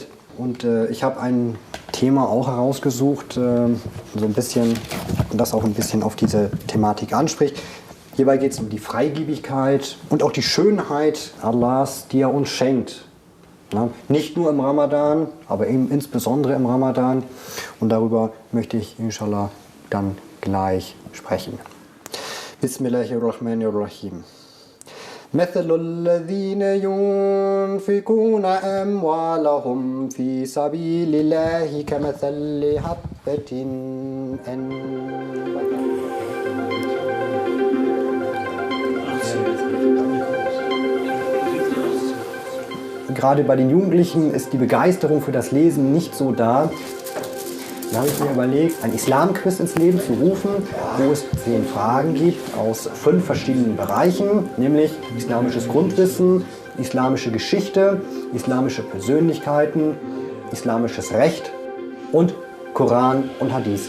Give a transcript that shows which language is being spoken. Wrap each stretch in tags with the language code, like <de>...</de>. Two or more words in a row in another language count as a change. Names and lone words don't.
<de>Und ich habe ein Thema auch herausgesucht, so ein bisschen, das auch ein bisschen auf diese Thematik anspricht. Hierbei geht es um die Freigebigkeit und auch die Schönheit Allahs, die er uns schenkt. Ja, nicht nur im Ramadan, aber eben insbesondere im Ramadan. Und darüber möchte ich inshallah dann gleich sprechen.</de> <ar>Bismillahirrahmanirrahim. مثل الذين ينفقون أموالهم في سبيل الله كمثل حبة</ar> <de>Gerade bei den Jugendlichen ist die Begeisterung für das Lesen nicht so da. Da habe ich mir überlegt, ein Islamquiz ins Leben zu rufen, wo es 10 Fragen gibt aus 5 verschiedenen Bereichen, nämlich islamisches Grundwissen, islamische Geschichte, islamische Persönlichkeiten, islamisches Recht und Koran und Hadithe.</de>